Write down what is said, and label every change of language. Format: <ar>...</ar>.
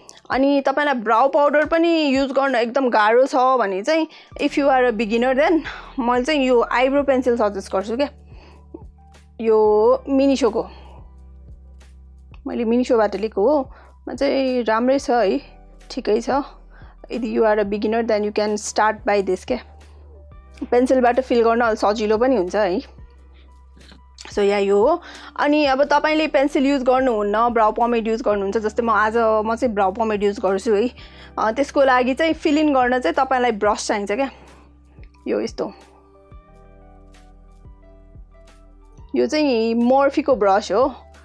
<ne>अनि तपाईलाई ब्राउ पाउडर पनि युज गर्न एकदम गाह्रो छ भने चाहिँ</ne> <en>if you are a beginner then</en> <ne>म चाहिँ यो आईब्रो पेन्सिल सजेस्ट गर्छु के. यो मिनिसोको मैले मिनिसोबाट लिएको हो. म चाहिँ राम्रै छ है, ठिकै छ.</ne> <en>यदि you are a beginner then you can start by this के.</en> <ne>पेन्सिलबाट फिल गर्न अलि सजिलो पनि हुन्छ है. सो या यो हो. अनि अब तपाईले पेन्सिल युज गर्नुहुन्न, ब्राउ पोमेड युज गर्नुहुन्छ. जस्तै म चाहिँ ब्राउ पोमेड युज गर्छु है. त्यसको लागि चाहिँ फिल इन गर्न चाहिँ तपाईलाई ब्रश चाहिन्छ क्या. यो यस्तो यो चाहिँ मोर्फीको ब्रश हो.</ne>